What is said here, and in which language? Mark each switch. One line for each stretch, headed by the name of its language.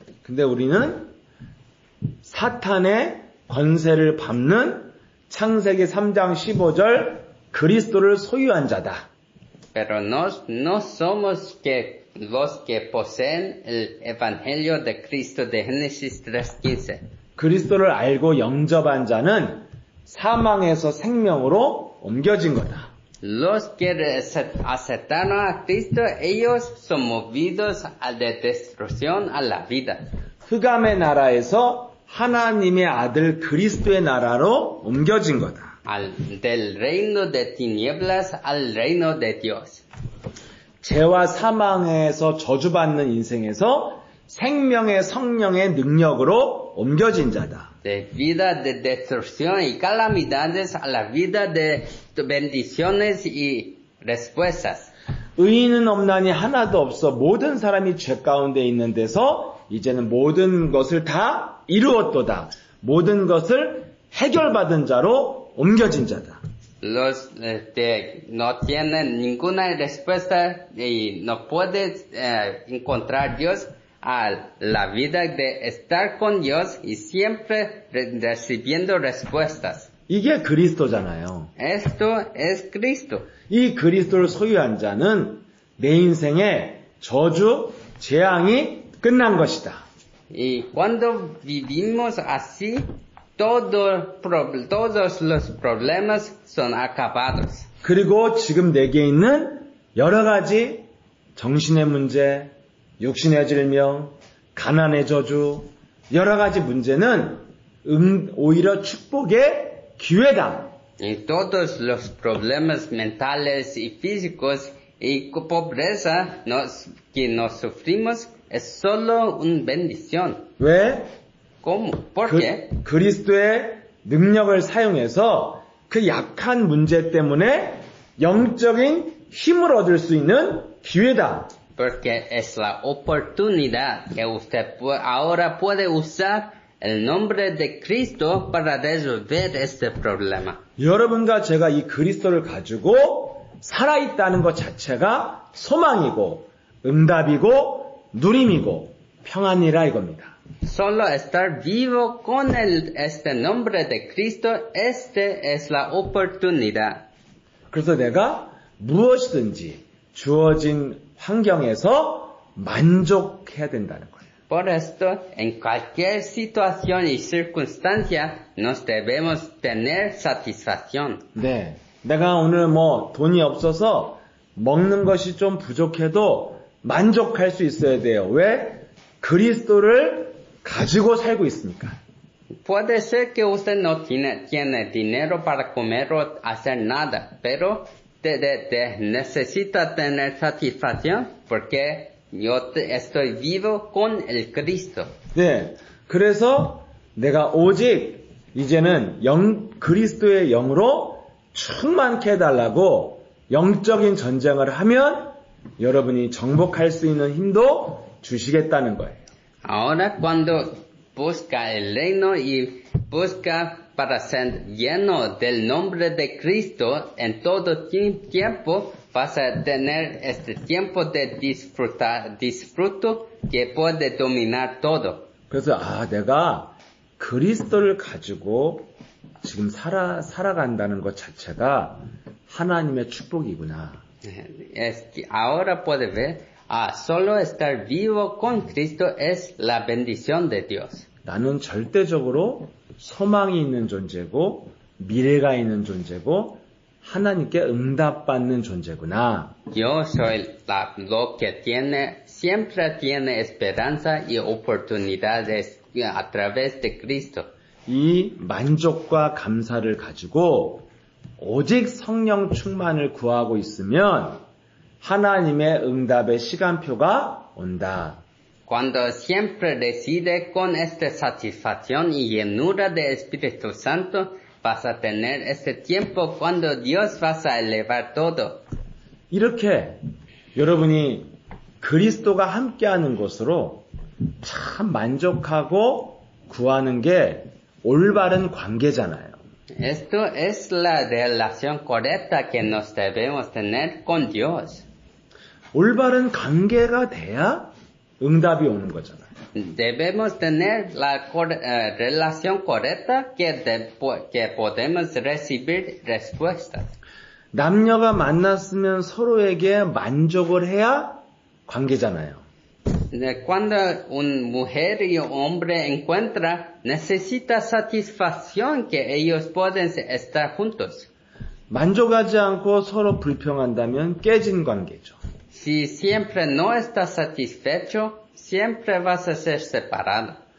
Korean: 근데 우리는 사탄의 권세를 밟는 창세기 3장 15절 그리스도를 소유한 자다.
Spanish: Pero no somos los que poseen el evangelio de Cristo de Génesis 3:15.
Korean: 그리스도를 알고 영접한 자는 사망에서 생명으로 옮겨진 거다.
Spanish: Los que aceptaron a Cristo, ellos son movidos de destrucción a la vida.
Korean: 흑암의 나라에서 하나님의 아들 그리스도의 나라로 옮겨진 거다.
Spanish: Del reino de tinieblas al reino de Dios.
Korean: 죄와 사망에서 저주받는 인생에서 생명의 성령의 능력으로 옮겨진 자다.
Spanish: De vida de destrucción y calamidades a la vida de bendiciones y respuestas.
Korean: 의인은 없나니 하나도 없어 모든 사람이 죄 가운데 있는 데서 이제는 모든 것을 다 이루었도다. 모든 것을 해결받은 자로 옮겨진 자다.
Spanish: Los no tienen ninguna respuesta y no puedes encontrar Dios a la vida de estar con Dios y siempre recibiendo respuestas.
Korean: 이게 그리스도잖아요.
Spanish: Esto es Cristo.
Korean: 이 그리스도를 소유한 자는 내 인생의 저주, 재앙이 끝난 것이다.
Spanish: Y cuando vivimos así, todos los problemas son acabados.
Korean: 그리고 지금 내게 있는 여러 가지 정신의 문제, 육신의 질병, 가난의 저주, 여러 가지 문제는 오히려 축복의 기회다.
Spanish: Y todos los problemas mentales y físicos y pobreza que nos sufrimos es solo una bendición.
Korean: 왜?
Spanish: ¿Cómo? ¿Por qué?
Korean: 그리스도의 능력을 사용해서 그 약한 문제 때문에 영적인 힘을 얻을 수 있는 기회다.
Spanish: Porque es la oportunidad que usted ahora puede usar el nombre de Cristo para resolver este problema.
Korean: 여러분과 제가 이 그리스도를 가지고 살아있다는 것 자체가 소망이고 응답이고 누림이고 평안이라 이겁니다.
Spanish: Solo estar vivo con este nombre de Cristo, este es la oportunidad.
Korean: 그래서 내가 무엇이든지 주어진 환경에서 만족해야 된다는 거예요.
Spanish: Por esto, en cualquier situación y circunstancia, nos debemos tener satisfacción.
Korean: 네, 내가 오늘 돈이 없어서 먹는 것이 좀 부족해도 만족할 수 있어야 돼요. 왜? 그리스도를 가지고 살고 있으니까.
Spanish: Puede ser que usted no tiene dinero para comer o hacer nada, pero necesita tener satisfacción porque estoy vivo con el Cristo.
Korean: 네. 그래서 내가 오직 이제는 그리스도의 영으로 충만케 해달라고 영적인 전쟁을 하면 여러분이 정복할 수 있는 힘도 주시겠다는 거예요.
Spanish: Ahora cuando busca el reino y busca para ser lleno del nombre de Cristo en todo tiempo, vas a tener este tiempo de disfruto que puede dominar todo.
Korean: 그래서 내가 그리스도를 가지고 지금 살아간다는 것 자체가 하나님의 축복이구나.
Spanish: Es que ahora puede ver, solo estar vivo con Cristo es la bendición de Dios.
Korean: 나는 절대적으로 소망이 있는 존재고 미래가 있는 존재고 하나님께 응답받는 존재구나.
Spanish: Yo soy lo que siempre tiene esperanza y oportunidades a través de Cristo.
Korean: 이 만족과 감사를 가지고 오직 성령 충만을 구하고 있으면 하나님의 응답의 시간표가 온다.
Spanish: Cuando siempre reside con esta satisfacción y llenura del Espíritu Santo, vas a tener este tiempo cuando Dios va a elevar todo.
Korean: 이렇게 여러분이 그리스도가 함께하는 것으로 참 만족하고 구하는 게 올바른 관계잖아요.
Spanish: Esto es la relación correcta que nos debemos tener con Dios.
Korean: 올바른 관계가 돼야 응답이 오는 거잖아요.
Spanish: Debemos tener la relación correcta que podemos recibir respuestas.
Korean: 남녀가 만났으면 서로에게 만족을 해야 관계잖아요.
Spanish: Cuando una mujer y un hombre encuentran, necesita satisfacción que ellos pueden estar juntos.
Korean: 만족하지 않고 서로 불평한다면 깨진 관계죠.
Spanish: Si siempre no estás satisfecho, siempre vas a ser separado.